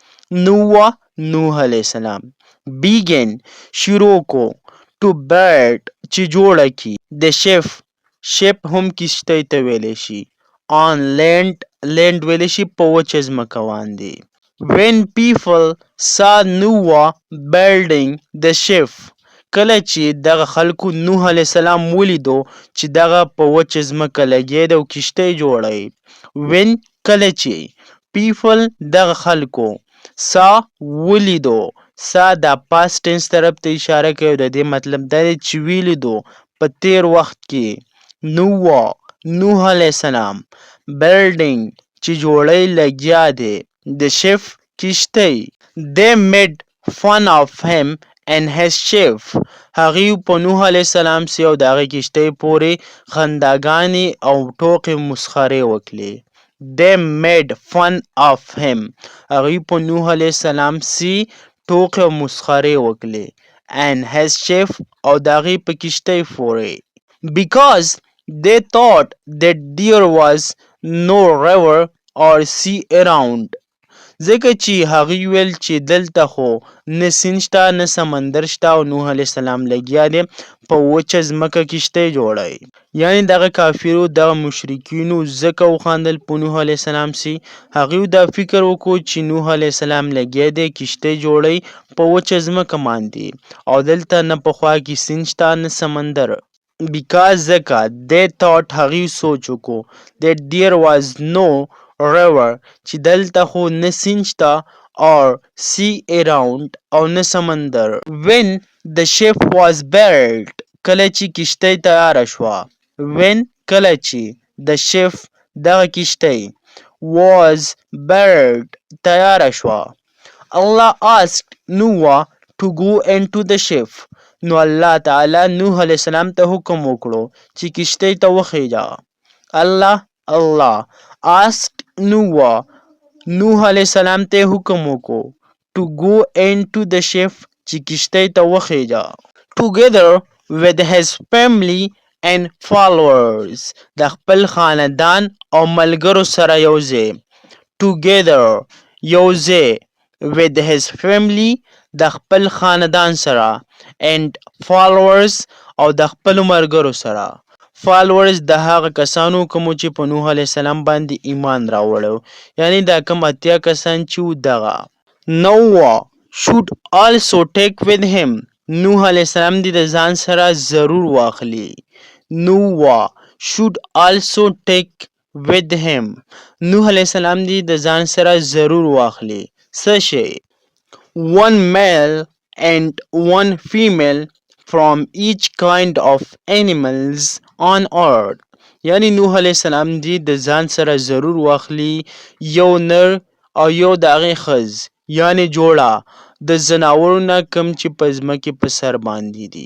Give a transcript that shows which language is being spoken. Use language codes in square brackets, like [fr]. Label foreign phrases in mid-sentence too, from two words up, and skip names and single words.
[ps] نوح علیه السلام began شروع کو [en] to build [ps] چې جوړه کی د شپ هم کشتۍ ته ویلی شي [en] on land [ps] ویلی شي په وچه ځمکه باندې [en] when people saw Noah building the ship [ps] کله چې دغه خلکو نوح علیه السلام ولیدو چې دغه په وچه ځمکه لګیا دی او کشتۍ جوړوي when کله چې people دغه خلکو ولیدو دا [en] past tense [ps] طرف ته اشاره کوي د دې مطلب دا دی چې ولیدو په تیر وخت کې نوح علیه السلام building چې جوړی لګیا دی د ship کشتۍ [en] they made fun of him and his ship [ps] هغې په نوح علیه السلام سي او د هغې کشتۍ پورې خنداګانې او ټوکې مسخرې وکړې [en] they made fun of him [ps] هغې په نوح علیه السلام سي ټوکې او مسخرې وکړې [en] and his ship [ps] او د هغې په کشتۍ پورې [en] because they thought that there was no river or sea around [ps] ځکه چې هغوی ویل چې دلته خو نه سیند شته نه سمندر شته او نوح علیه السلام لګیا دی په وچه ځمکه کشتۍ جوړوي یعنې دغه کافرو دغه مشرکینو ځکه وخندل په نوح علیه السلام سي هغوی دا فکر وکړو چې نوح علیه السلام لګیا دی کشتۍ جوړوي په وچه ځمکه باندې او دلته نه په خوا کې سیند شته نه سمندر because ځکه [en] they thought [ps] هغوی سوچ وکړو [en] that there was no river [ps] چې دلته خو نه سیند شته [en] or sea around [ps] او نه سمندر [en] when the ship was built [ps] کله چې کشتۍ تیاره شوه کله چې [en] the ship [ps] دغه کشتۍ [en] was built [ps] تیاره شوه [en] Allah asked Noah to go into the ship [ps] نو الله تعالی نوح علیه السلام ته حکم وکړو چې کشتۍ ته وخیژه الله asked نوح علیه السلام ته حکم وکړو [en] to go into the ship [ps] چې کشتۍ ته وخیژه. [en] Together with his family and followers [ps] د خپل خاندان او ملګرو سره یوځای. Together یوځای [en] with his family [ps] د خپل خاندان سره [en] and followers [ps] او د خپل ملګرو سره. followers د هغه کسانو کومو چې په نوح علیه السلام باندې ایمان راوړو، یعنی دا کوم اتیا کسان چې و دغه. [en] Noah should also take with him [ps] نوح علیه السلام دې د ځان سره ضرور واخلي. [en] Noah should also take with him [ps] نوح علیه السلام دې د ځان سره ضرور واخلي. څه شی؟ [en] one male and one female from each kind of animals on earth. [ps] یعنی نوح علیه السلام دې د ځان سره ضرور واخلي یو نر او یو د هغې ښځ، یعنی جوړه د ځناورو نه کوم چې په ځمکې په سر باندې دي.